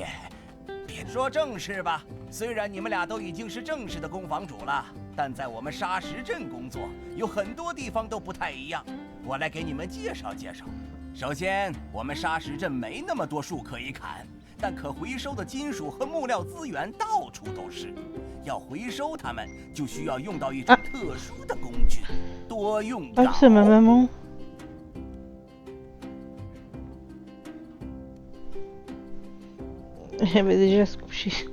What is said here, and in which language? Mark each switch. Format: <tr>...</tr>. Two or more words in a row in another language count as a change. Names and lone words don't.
<zh>别说正事吧，虽然你们俩都已经是正式的工坊主了，但在我们沙石镇工作有很多地方都不太一样。我来给你们介绍介绍。首先，我们沙石镇没那么多树可以砍，但可回收的金属和木料资源到处都是。要回收它们，就需要用到一种特殊的工具——多用镐。</zh> <fr>c'est ma maman. Elle va déjà se coucher.</fr>